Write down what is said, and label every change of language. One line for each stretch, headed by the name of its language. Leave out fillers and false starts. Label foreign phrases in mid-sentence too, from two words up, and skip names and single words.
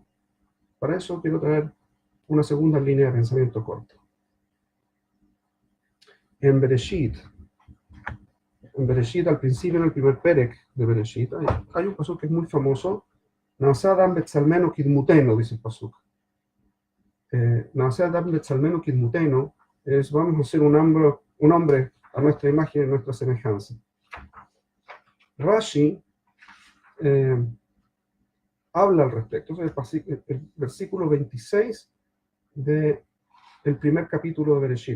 Spanish: Para eso quiero traer una segunda línea de pensamiento corto. En Bereshit, al principio, en el primer perek de Bereshit, hay un pasuk que es muy famoso.
Hebrew: נעשה אדם בצלמנו כדמותנו,
Spanish: dice el pasuk.
Hebrew: נעשה אדם בצלמנו כדמותנו
Spanish: es vamos a hacer un hombre a nuestra imagen y a nuestra semejanza. Rashi habla al respecto. Es el versículo 26 del primer capítulo de Bereshit.